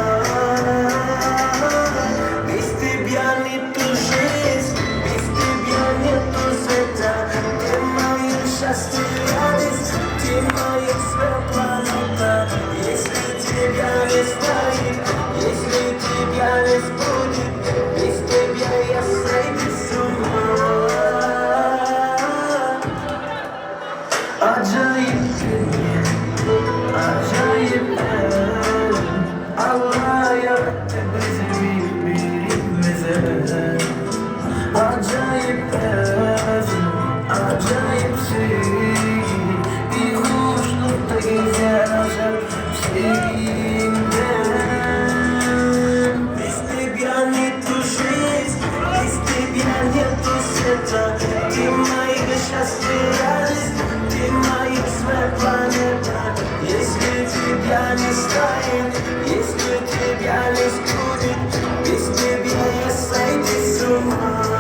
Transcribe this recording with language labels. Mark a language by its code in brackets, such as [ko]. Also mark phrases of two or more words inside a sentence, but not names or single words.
[ru] Без тебя нету жизнь, без тебя нету света. Ты мое счастье, радость, ты моя своя планета. Если тебя не станет, если тебя не будет, без тебя я сойду с ума. [tr] Acayip dünya, acayip el. Allah yarattı bizi birbirimize. Acayip el, acayip sevgi. Bir kuşlukta gezer aşar sevginden. [ru] Без тебя нету жизни, без тебя нету света. Ты мое счастье, радость. Ты моя своя планета. Если тебя не станет, если тебя не будет, без тебя я сойду с ума.